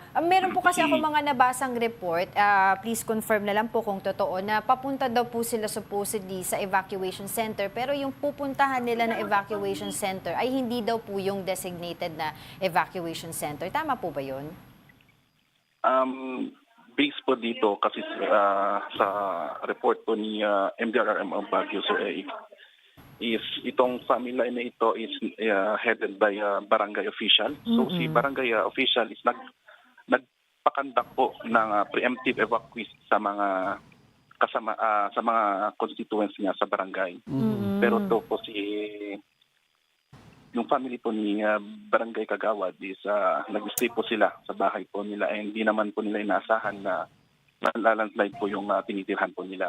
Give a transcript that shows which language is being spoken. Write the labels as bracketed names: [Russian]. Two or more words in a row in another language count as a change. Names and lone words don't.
[Filipino] Meron po kasi ako mga nabasang report, [English] please confirm [Filipino] na lang po kung totoo, na papunta daw po sila supposedly sa [English] evacuation center, [Filipino] pero yung pupuntahan nila na [English] evacuation center [Filipino] ay hindi daw po yung designated na [English] evacuation center. [Filipino] Tama po ba yun? Based po dito kasi sa report po ni MDRRM Baguio, sir, is itong family na ito is [English] headed by barangay official. [Filipino] So si [English] barangay official is [Filipino] nagpakandak po ng [English] preemptive evacuees [Filipino] sa mga sa mga constituents niya sa barangay. Pero to po yung family po ni Barangay Kagawad is nag-stay po sila sa bahay po nila, and hindi naman po nila inaasahan na landslide po yung tinitirhan po nila.